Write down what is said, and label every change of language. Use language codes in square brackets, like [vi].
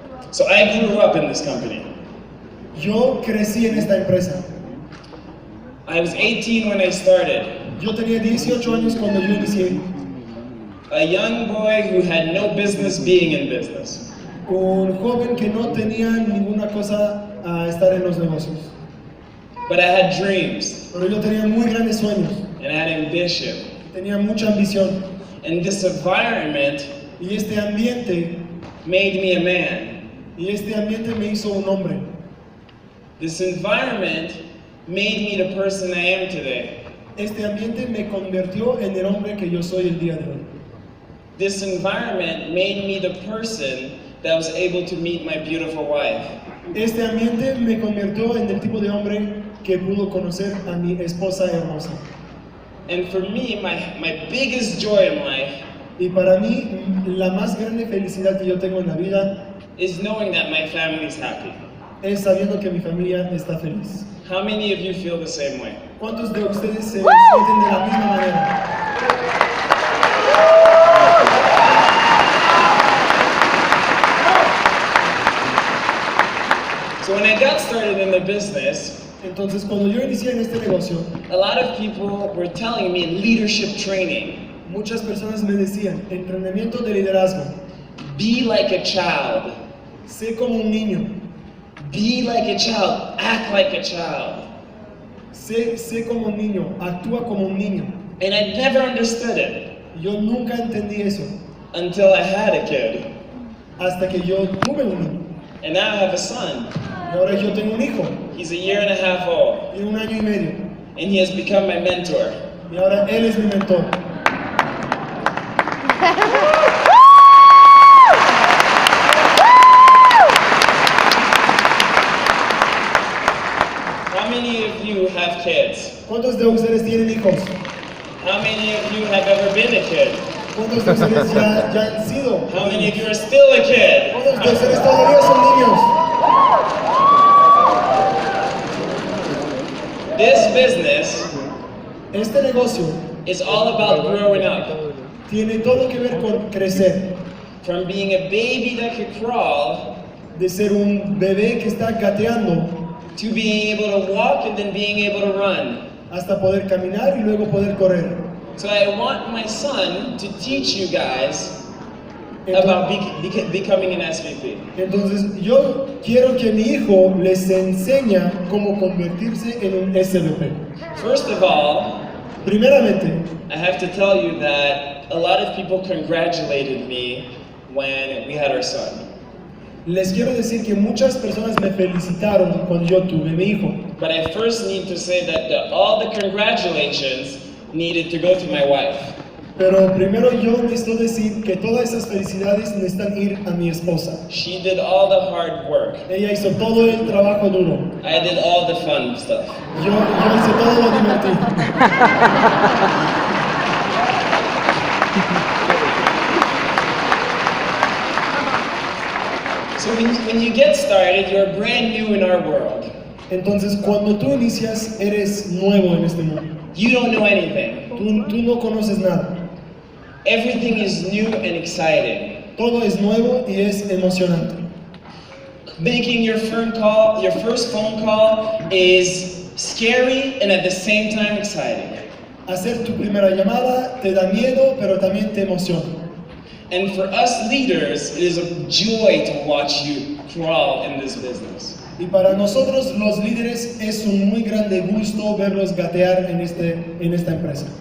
[en] So I grew up in this company. [es] Yo crecí en esta empresa. [en] I was 18 when I started. [es] Yo tenía 18 años cuando yo inicié. [en] A young boy who had no business being in business. [es] Un joven que no tenía ninguna cosa a estar en los negocios. [en] But I had dreams [es] Pero yo tenía muy grandes sueños. [en] and I had ambition. [es] Tenía mucha ambición. [en] And this environment [es] Y este ambiente [en] made me a man. [es] me hizo un hombre. [en] This environment made me the person I am today. [es] Este ambiente me convirtió en el hombre que yo soy el día de hoy. [en] This environment made me the person that was able to meet my beautiful wife. [es] Este ambiente me convirtió en el tipo de hombre que pudo conocer a mi esposa hermosa. [en] And for me, my biggest joy in life [es] Y para mí, la más grande felicidad que yo tengo en la vida [en] is knowing that my family's happy. [es] es sabiendo que mi familia está feliz. [en] How many of you feel the same way? [es] ¿Cuántos de ustedes se sienten de la misma manera? [en] So when I got started in the business, [es] Entonces, cuando yo inicié en este negocio, [en] a lot of people were telling me in leadership training, [es] muchas personas me decían, entrenamiento de liderazgo, [en] be like a child, [es] sé como un niño, [en] be like a child, act like a child. [es] sé como un niño, actúa como un niño. [en] And I never understood it [es] Yo nunca entendí eso, [en] until I had a kid. [es] hasta que yo tuve un niño. [en] And now I have a son. [es] Y ahora yo tengo un hijo, [en] He's a year and a half old. [es] tiene 1 año y medio. [en] And he has become my mentor. [es] Y ahora él es mi mentor. [en] How many of you have kids? [es] ¿Cuántos de ustedes tienen hijos? [en] How many of you have ever been a kid? [es] ¿Cuántos de ustedes ya han sido? [en] How many of you are still a kid? [es] ¿Cuántos de ustedes todavía son niños? [en] This business [es] Este negocio [en] is all about growing up. [es] tiene todo que ver con crecer, [en] From being a baby that could crawl [es] de ser un bebé que está gateando [en] to being able to walk and then being able to run. [es] hasta poder caminar y luego poder correr. [en] So I want my son to teach you guys about becoming an SVP. [es] Entonces yo quiero que mi hijo les enseñe cómo convertirse en un SVP. [en] First of all, [es] Primeramente, [en] I have to tell you that a lot of people congratulated me when we had our son. [es] les quiero decir que muchas personas me felicitaron cuando yo tuve mi hijo. [en] But I first need to say that all the congratulations needed to go to my wife. [es] Pero primero yo necesito decir que todas esas felicidades necesitan ir a mi esposa. [en] She did all the hard work. [es] Ella hizo todo el trabajo duro. [en] I did all the fun stuff. [es] Yo hice todo lo divertido. [en] So when you get started, you're brand new in our world. [es] Entonces, cuando tú inicias, eres nuevo en este mundo. [en] You don't know anything. [es] Tú no conoces nada. [en] Everything is new and exciting. [es] Todo es nuevo y es emocionante. [en] Making your first phone call is scary and at the same time exciting. [es] Hacer tu primera llamada te da miedo, pero también te emociona. [en] And for us leaders, it is a joy to watch you crawl in this business. [es] Y para nosotros los líderes es un muy grande gusto verlos gatear en esta empresa.